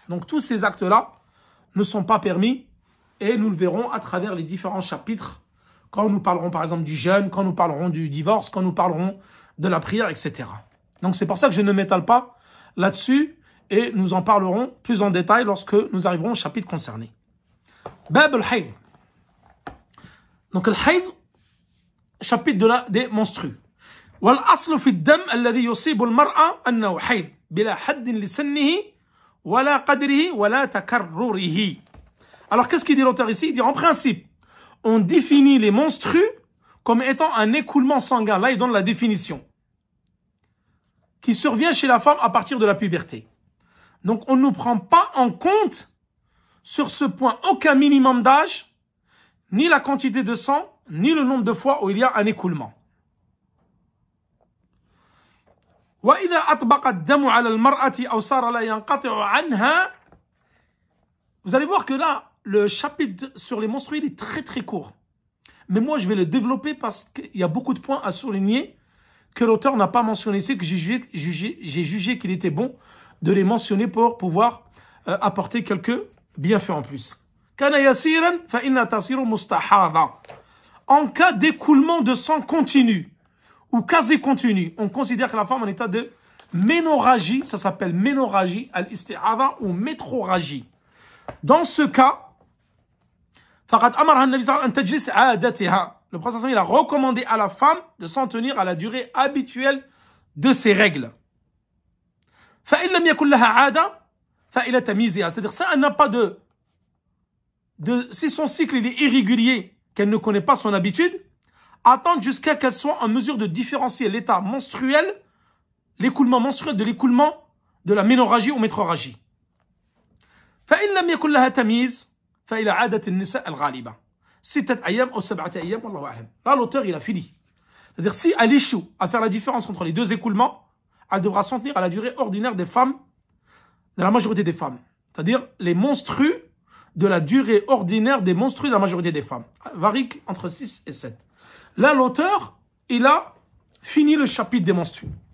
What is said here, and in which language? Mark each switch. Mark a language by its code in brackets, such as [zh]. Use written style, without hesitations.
[fr] Donc, tous ces actes-là ne sont pas permis et nous le verrons à travers les différents chapitres quand nous parlerons par exemple du jeûne, quand nous parlerons du divorce, quand nous parlerons de la prière, etc. Donc, c'est pour ça que je ne m'étale pas là-dessus et nous en parlerons plus en détail lorsque nous arriverons au chapitre concerné. Bab al-Hayd. Donc, al-Hayd, chapitre des menstrues. [ar] والأصل في الدم الذي يصيب المرأة أنه حيض بلا حد لسنه ولا قدره ولا تكرره. [fr] Alors qu'est-ce qu'il dit l'auteur ici? Il dit en principe, on définit les menstrues comme étant un écoulement sanguin. Là, il donne la définition qui survient chez la femme à partir de la puberté. Donc, on ne prend pas en compte sur ce point aucun minimum d'âge, ni la quantité de sang, ni le nombre de fois où il y a un écoulement. [ar] وإذا أطبق الدم على المرأة أو صار لا ينقطع عنها. [fr] Vous allez voir que là, le chapitre sur les menstrues, il est très très court. Mais moi, je vais le développer parce qu'il y a beaucoup de points à souligner que l'auteur n'a pas mentionné ici, que j'ai jugé qu'il était bon de les mentionner pour pouvoir apporter quelques bienfaits en plus. [ar] كان يسيرا فإن تصير مستحاضة. [fr] En cas d'écoulement de sang continu, ou quasi continu, on considère que la femme est en état de ménorragie, ça s'appelle ménorragie, al-isti'adha ou métroragie. Dans ce cas, le prophète il a recommandé à la femme de s'en tenir à la durée habituelle de ses règles. C'est-à-dire, ça, elle n'a pas si son cycle il est irrégulier, qu'elle ne connaît pas son habitude, attendre jusqu'à qu'elle soit en mesure de différencier l'état menstruel, l'écoulement menstruel de l'écoulement de la ménorragie ou métroragie. [ar] فإن لم يكن لها تمييز فإلى عادة النساء الغالبة 6 أيام أو 7 أيام والله أعلم. [fr] Là, l'auteur, il a fini. C'est-à-dire, si elle échoue à faire la différence entre les deux écoulements, elle devra s'en tenir à la durée ordinaire des femmes, de la majorité des femmes. C'est-à-dire, les menstrues de la durée ordinaire des menstrues de la majorité des femmes. Varie entre 6 et 7. Là, l'auteur, il a fini le chapitre des menstrues.